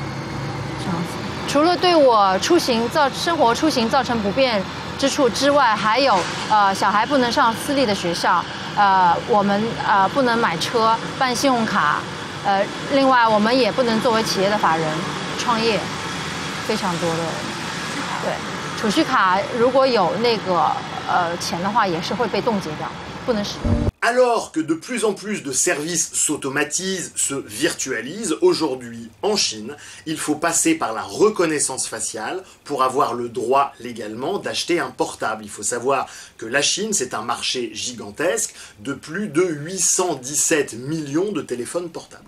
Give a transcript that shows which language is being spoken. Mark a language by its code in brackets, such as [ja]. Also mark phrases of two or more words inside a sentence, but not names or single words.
[zh] 这样子，除了对我生活出行造成不便之处之外，还有小孩不能上私立的学校，我们不能买车、办信用卡，另外我们也不能作为企业的法人。创业非常多的，对，储蓄卡如果有那个钱的话，也是会被冻结掉，不能使用。 [fr] Alors que de plus en plus de services s'automatisent, se virtualisent, aujourd'hui en Chine, il faut passer par la reconnaissance faciale pour avoir le droit légalement d'acheter un portable. Il faut savoir que la Chine, c'est un marché gigantesque de plus de 817 millions de téléphones portables.